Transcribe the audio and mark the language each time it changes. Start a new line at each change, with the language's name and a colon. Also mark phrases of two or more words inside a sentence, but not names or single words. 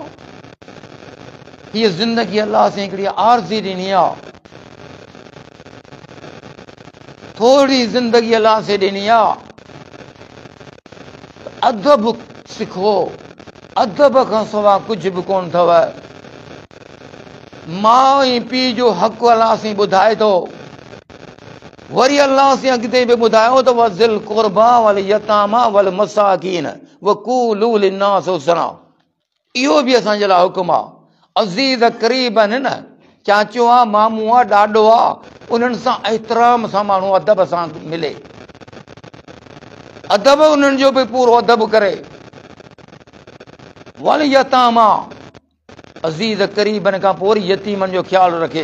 Sindhi: हीअ ज़िंदगी अल्लाह सां हिकिड़ी आरज़ी ॾिनी आहे, थोरी ज़िंदगी अल्लाह से ॾिनी आहे। अदब सिखो, अदब खां सवाइ कुझु बि कोन अथव। माउ ऐं पीउ जो हक़ अल्लाह सां ॿुधाए थो, वरी अल्लाह से अॻिते बि ॿुधायो त
Arabic: وذي القربى واليتامى والمساكين وقولوا للناس حسنا.
Sindhi: इहो बि असांजे लाइ हुकुम आहे। अज़ीज़ क़रीब आहिनि न, चाचो आहे, मामू आहे, ॾाॾो आहे, उन्हनि सां एतिराम सां माण्हू अदब सां मिले, अदब उन्हनि जो बि पूरो अदब करे।
Arabic: واليتامى,
Sindhi: अज़ीज़ क़रीबनि खां पोइ वरी यतीमनि जो ख़्यालु रखे।